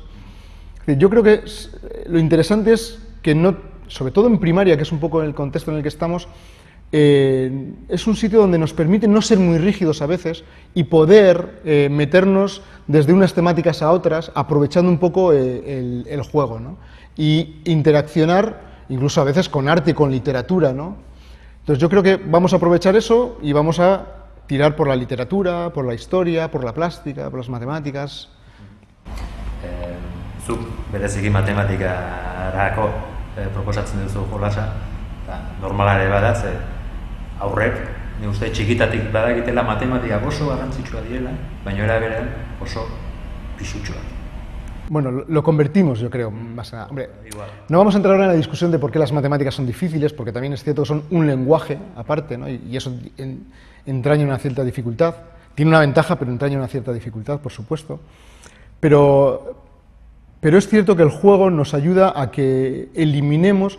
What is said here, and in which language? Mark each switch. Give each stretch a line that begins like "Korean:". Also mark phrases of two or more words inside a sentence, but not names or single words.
Spanish: Yo creo que lo interesante es que no, sobre todo en primaria, que es un poco el contexto en el que estamos, es un sitio donde nos permite no ser muy rígidos a veces y poder meternos desde unas temáticas a otras, aprovechando un poco el juego, ¿no? Y interaccionar incluso a veces con arte, con literatura, ¿no? Entonces yo creo que vamos a aprovechar eso y vamos a tirar por la literatura, por la historia, por la plástica, por las matemáticas.
Basque: Zuk bereziki matematikarako proposatzen duzu jolasa, normala ere bada, ze aurrek, ni uste txikitatik badakitela matematika oso garrantzitsua direla, baina era berean oso pisutsuak.
Spanish: Bueno, lo convertimos, yo creo, más a... Hombre, no vamos a entrar ahora en la discusión de por qué las matemáticas son difíciles, porque también es cierto que son un lenguaje aparte, ¿no? Y eso entraña una cierta dificultad. Tiene una ventaja, pero entraña una cierta dificultad, por supuesto. Pero es cierto que el juego nos ayuda a que eliminemos...